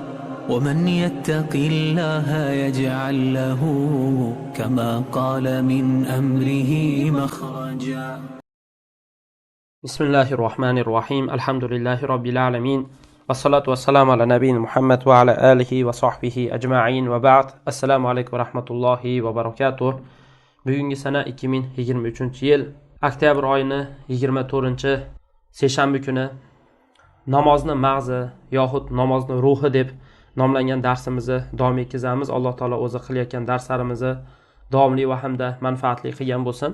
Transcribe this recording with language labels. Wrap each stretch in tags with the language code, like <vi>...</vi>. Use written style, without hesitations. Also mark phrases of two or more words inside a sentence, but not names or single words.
<ar>ومن يتق الله يجعل له كما قال من أمره مخرجا. بسم الله الرحمن الرحيم. الحمد لله رب العالمين، والصلاة والسلام على نبينا محمد وعلى آله وصحبه أجمعين وبعد. السلام عليكم ورحمة الله وبركاته.</ar> <uz>Bugungi sana 2023-yil oktyabr oyining 24-seshanba kuni namozni mag'zi yoxud namozni ruhi deb nomlangan darsimizni davom etkazamiz. Alloh taolo o'zi qilayotgan darslarimizni davomli va hamda manfaatli qilgan bo'lsin.</uz>